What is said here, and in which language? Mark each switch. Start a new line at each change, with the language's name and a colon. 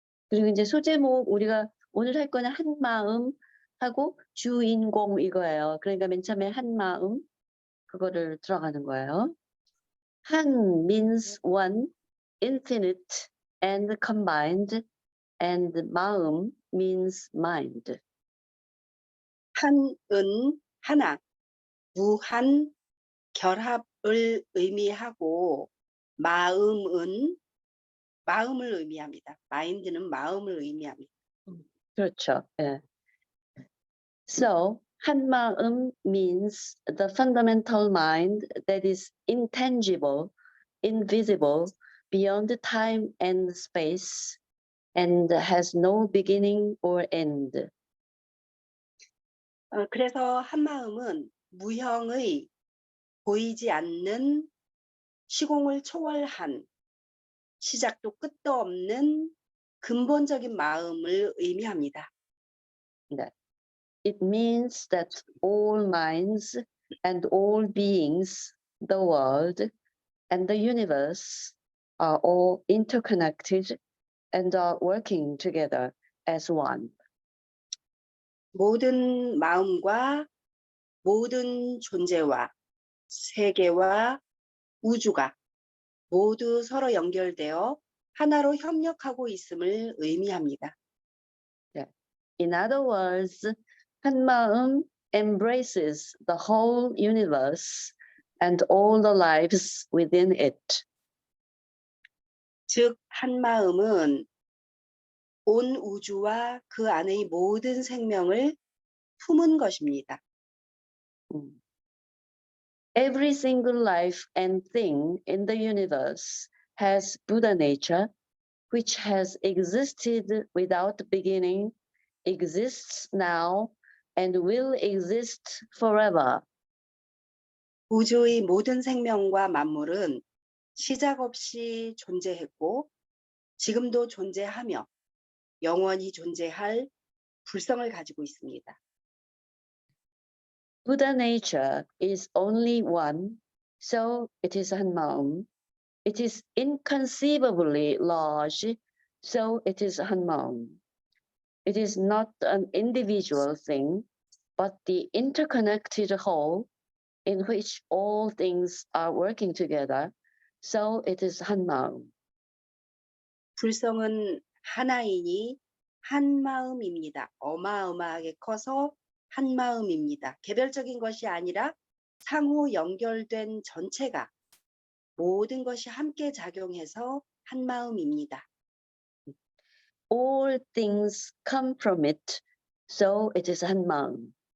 Korean: 그리고 이제 소제목 우리가 오늘 할 거는 한 마음 하고 주인공 이거예요. 그러니까 맨 처음에 한 마음 그거를 들어가는 거예요.
English: 한 means one, infinite and combined, and 마음 means mind.
Korean: 한은 하나, 무한 결합을 의미하고 마음은 마음을 의미합니다. 마인드는 마음을 의미합니다. 그렇죠. 예.
English: So 한 마음 means the fundamental mind that is intangible, invisible, beyond time and space, and has no beginning or end.
Korean: 그래서 한마음은 무형의 보이지 않는 시공을 초월한 시작도 끝도 없는 근본적인 마음을 의미합니다. 네.
English: It means that all minds and all beings, the world and the universe are all interconnected and are working together as one.
Korean: 모든 마음과 모든 존재와 세계와 우주가 모두 서로 연결되어 하나로 협력하고 있음을 의미합니다.
English: Yeah. In other words, 한마음 embraces the whole universe and all the lives within it.
Korean: 즉 한마음은 온 우주와 그 안의 모든 생명을 품은 것입니다.
English: Every single life and thing in the universe has Buddha nature, which has existed without beginning, exists now, and will exist forever.
Korean: 우주의 모든 생명과 만물은 시작 없이 존재했고 지금도 존재하며 영원히 존재할 불성을 가지고 있습니다.
English: Buddha nature is only one, so it is 한마음. It is inconceivably large, so it is 한마음. It is not an individual thing, but the interconnected whole in which all things are working together, so it is 한마음.
Korean: 불성은 하나이니 한마음입니다. 어마어마하게 커서 한마음입니다. 개별적인 것이 아니라 상호 연결된 전체가 모든 것이 함께 작용해서 한마음입니다.
English: All things come from it, so it is 한마음.